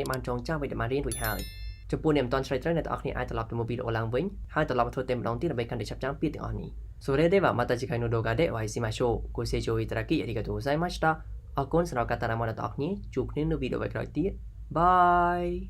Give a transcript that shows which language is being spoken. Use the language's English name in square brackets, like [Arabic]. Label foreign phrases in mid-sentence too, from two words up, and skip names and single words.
[Khmer] បានចងចាំអ្វីដែលបានរៀនរួចហើយចំពោះអ្នកមិនទាន់ឆ្លើយត្រូវអ្នកទាំងអស់គ្នាអាចត្រឡប់ទៅមើលវីដេអូឡើងវិញហើយត្រឡប់មកធ្វើតែម្ដងទៀតដើម្បីកាន់តែចាប់ចាំពាក្យទាំងអស់នេះ [Japanese] それではまた次回の動画でお会いしましょうご清聴いただきありがとうございました [Khmer] អរគុណសម្រាប់ការតាមដានរបស់អ្នកទាំងអស់គ្នាជួបគ្នានៅវីដេអូក្រោយទៀតបាយ